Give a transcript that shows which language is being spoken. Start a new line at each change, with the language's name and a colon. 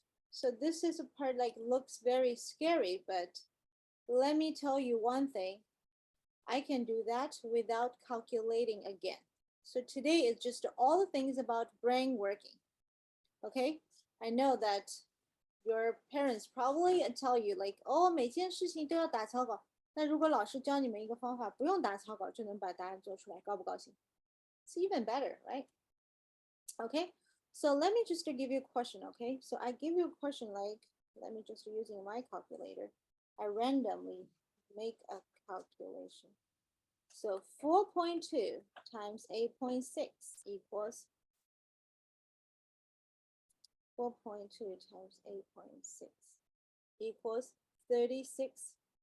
English: So this is a part like looks very scary, but let me tell you one thing. I can do that without calculating again. So today is just all the things about brain working. Okay. I know that your parents probably tell you like, oh,
Chinese: 每件事情都要打草稿。那如果老师教你们一个方法，不用打草稿就能把答案做出来，高不高兴？
English: It's even better, right? Okay, so let me just give you a question, okay? So I give you a question like, let me just using my calculator. I randomly make a calculation. So 4.2 times 8.6 equals 4.2 times 8.6 equals 36.12.